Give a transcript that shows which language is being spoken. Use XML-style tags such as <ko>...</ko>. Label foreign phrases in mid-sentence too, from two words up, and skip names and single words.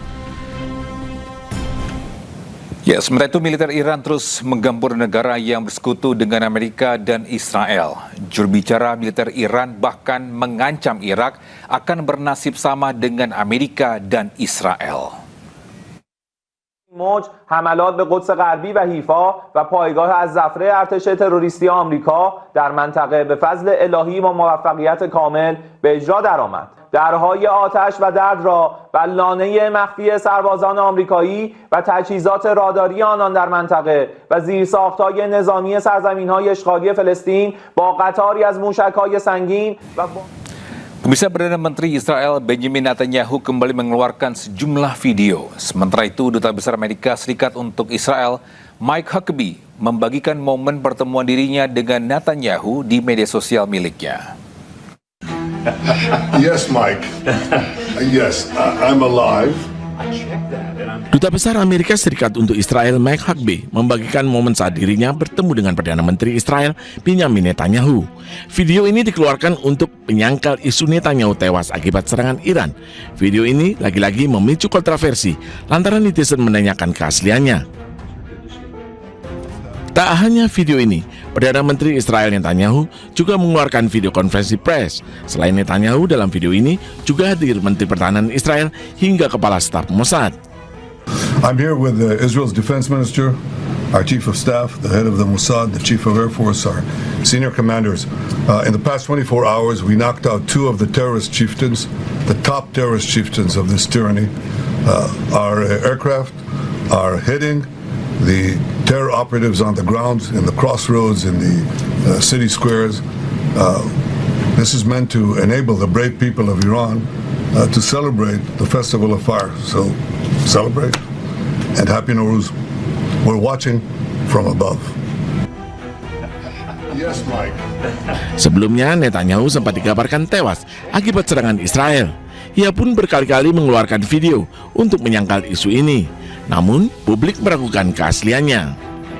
<id>Ya, sementara itu militer Iran terus menggempur negara yang bersekutu dengan Amerika dan Israel. Juru bicara militer Iran bahkan mengancam Irak akan bernasib sama dengan Amerika dan Israel.</id> <fa>موج حملات به قدس غربی و حیفا و پایگاه از ظفره ارتش تروریستی آمریکا در منطقه به فضل الهی و موفقیت کامل به اجرا درآمد. درهای آتش و درد را و لانه مخفی سربازان آمریکایی و تجهیزات راداری آنان در منطقه و زیرساخت‌های نظامی سرزمین‌های اشغالی فلسطین با قطاری از موشک‌های سنگین و</fa> <id>Pemirsa, Perdana Menteri Israel Benjamin Netanyahu kembali mengeluarkan sejumlah video. Sementara itu, Duta Besar Amerika Serikat untuk Israel, Mike Huckabee, membagikan momen pertemuan dirinya dengan Netanyahu di media sosial miliknya.</id> <en>Yes, Mike. Yes, I'm alive.</en> <id>Duta Besar Amerika Serikat untuk Israel Mike Huckabee membagikan momen saat dirinya bertemu dengan Perdana Menteri Israel Benjamin Netanyahu. Video ini dikeluarkan untuk menyangkal isu Netanyahu tewas akibat serangan Iran. Video ini lagi-lagi memicu kontroversi lantaran netizen menanyakan keasliannya. Tak hanya video ini, Perdana Menteri Israel Netanyahu juga mengeluarkan video konferensi pers. Selain Netanyahu, dalam video ini juga hadir Menteri Pertahanan Israel hingga Kepala Staf Mossad.</id> <en>I'm here with Israel's Defense Minister, our Chief of Staff, the head of the Mossad, the Chief of Air Force, our senior commanders. In the past 24 hours, we knocked out 2 of the terrorist chieftains, the top terrorist chieftains of this tyranny. Our aircraft are hitting the terror operatives on the ground, in the crossroads, in the city squares. This is meant to enable the brave people of Iran to celebrate the Festival of Fire. So celebrate and Happy Nowruz. We're watching from above. Yes, Mike.</en> <id>Sebelumnya, Netanyahu sempat dikabarkan tewas akibat serangan Israel. Ia pun berkali-kali mengeluarkan video untuk menyangkal isu ini. Namun, publik meragukan keasliannya.</id>